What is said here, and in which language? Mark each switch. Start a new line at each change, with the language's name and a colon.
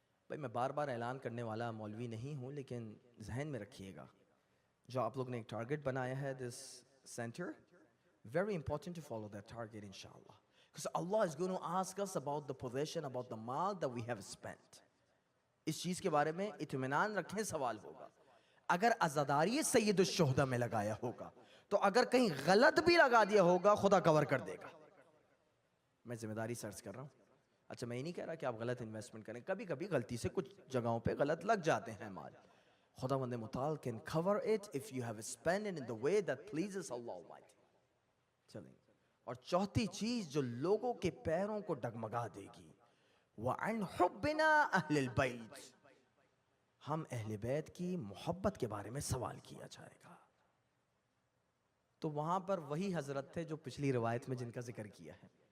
Urdu: بھائی میں بار بار اعلان کرنے والا مولوی نہیں ہوں، لیکن ذہن میں رکھیے گا جو آپ لوگ نے ایک ٹارگٹ بنایا ہے
English: this center, very important to follow that target inshallah, because Allah is going to ask us about the possession, about the mal that we have spent۔
Urdu: اس چیز کے بارے میں اطمینان رکھیں، سوال ہوگا۔ اگر عزاداری سید الشہداء میں لگایا ہوگا تو اگر کہیں غلط بھی لگا دیا ہوگا خدا کور کر دے گا۔ میں ذمہ داری سرچ کر رہا ہوں، اچھا میں یہ نہیں کہہ رہا کہ آپ غلط انویسٹمنٹ کریں, کبھی کبھی غلطی سے کچھ جگہوں پہ غلط لگ جاتے ہیں مال.
English: خداوند متعال can cover it if you have spent it in the way that pleases Allah Almighty.
Urdu: چلیں, اور چوتھی چیز جو لوگوں کے پیروں کو ڈگمگا دے گی,
Arabic: وَعَنْ حُبِّنَا أَهْلِ الْبَيْتِ,
Urdu: ہم اہل بیت کی محبت کے بارے میں سوال کیا جائے گا. تو وہاں پر وہی حضرت تھے جو پچھلی روایت میں جن کا ذکر کیا ہے.